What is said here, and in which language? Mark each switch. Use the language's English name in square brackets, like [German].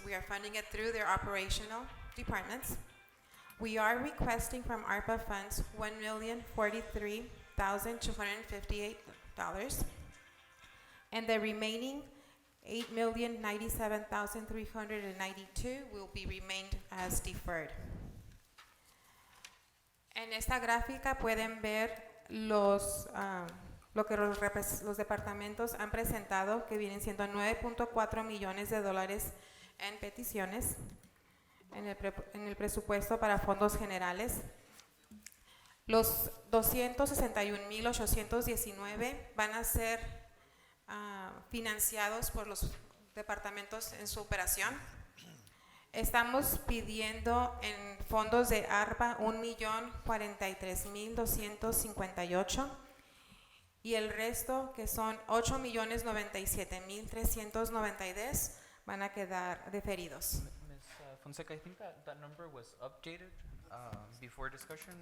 [English] We are funding it through their operational departments. We are requesting from ARPA funds $1,043,258, and the remaining $8,097,392 will be remained as deferred. [Spanish] En esta gráfica pueden ver lo que los departamentos han presentado, que vienen siendo 9.4 millones de dólares en peticiones en el presupuesto para fondos generales. Los 261,819 van a ser financiados por los departamentos en su operación. Estamos pidiendo en fondos de ARPA 1,043,258 y el resto, que son 8,097,392, van a quedar deferidos. [English] Ms. Fonseca, I think that number was updated before discussion.